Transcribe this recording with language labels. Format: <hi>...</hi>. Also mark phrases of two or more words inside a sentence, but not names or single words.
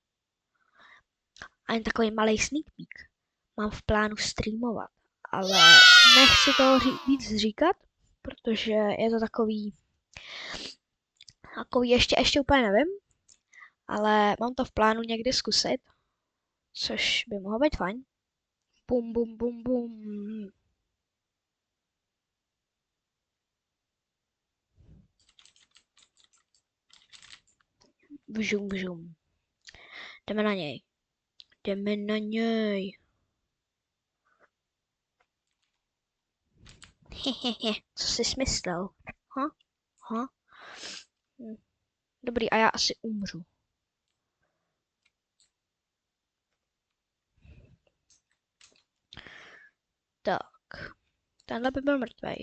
<cs>A jen takový malý</cs> <en>sneak peek.</en> <cs>Mám v plánu streamovat, ale nechci toho víc říkat, protože je to takový ještě úplně nevím, ale mám to v plánu někdy zkusit, což by mohlo být fajn. Bum, bum, bum, bum. Vžum, vžum. Jdeme na něj. Hehehe, co jsi myslel? Dobrý, a já asi umřu. Tak, tenhle by byl mrtvej.</cs>